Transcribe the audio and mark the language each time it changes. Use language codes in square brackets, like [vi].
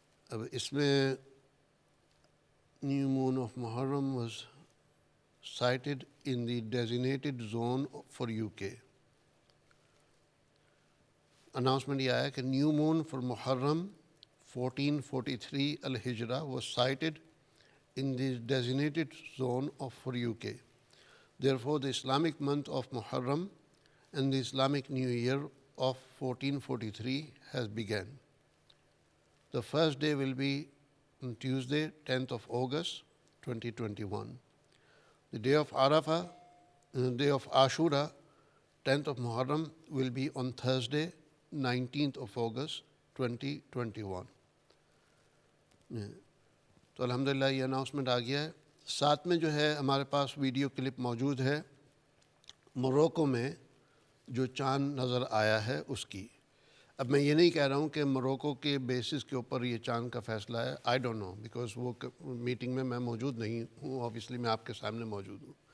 [en] اب اس میں new moon of Muharram was sighted in the designated zone for UK۔ [ur] Announcement یہ آیا کہ [en] New moon for Muharram 1443 الہجرہ was sighted in the designated zone for UK. Therefore, the Islamic month of Muharram and the Islamic New Year of 1443 has begun. The first day will be on Tuesday, 10th of August, 2021. The day of Arafah, the day of Ashura, 10th of Muharram, will be on Thursday, 19th of August, 2021. [ur] تو الحمدللہ یہ announcement آ گیا ہے۔ ساتھ میں جو ہے ہمارے پاس ویڈیو کلپ موجود ہے موروکو میں جو چاند نظر آیا ہے اس کی۔ اب میں یہ نہیں کہہ رہا ہوں کہ موروکو کے بیسس کے اوپر یہ چاند کا فیصلہ ہے، [en] I don't know, because [ur] وہ میٹنگ میں موجود نہیں ہوں، اوبیسلی میں آپ کے سامنے موجود ہوں،